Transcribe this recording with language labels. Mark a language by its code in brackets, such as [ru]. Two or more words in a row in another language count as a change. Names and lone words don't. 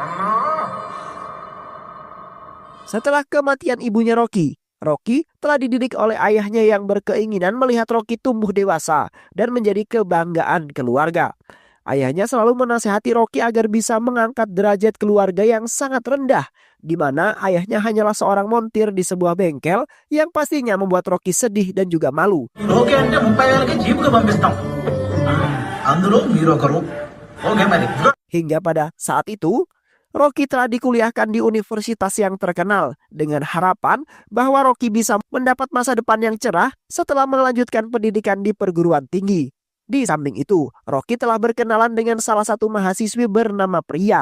[id] Setelah kematian ibunya Rocky, Rocky telah dididik oleh ayahnya yang berkeinginan melihat Rocky tumbuh dewasa dan menjadi kebanggaan keluarga. Ayahnya selalu menasehati Rocky agar bisa mengangkat derajat keluarga yang sangat rendah, di mana ayahnya hanyalah seorang montir di sebuah bengkel yang pastinya membuat Rocky sedih dan juga malu. [te] ఓకే అంటే 30,000కి జీపుకి పంపిస్తాం అందులో మీరు ఒకరు ఓకే మరి [id] Hingga pada saat itu, Rocky telah dikuliahkan di universitas yang terkenal dengan harapan bahwa Rocky bisa mendapat masa depan yang cerah setelah melanjutkan pendidikan di perguruan tinggi. Di samping itu, Rocky telah berkenalan dengan salah satu mahasiswi bernama Priya.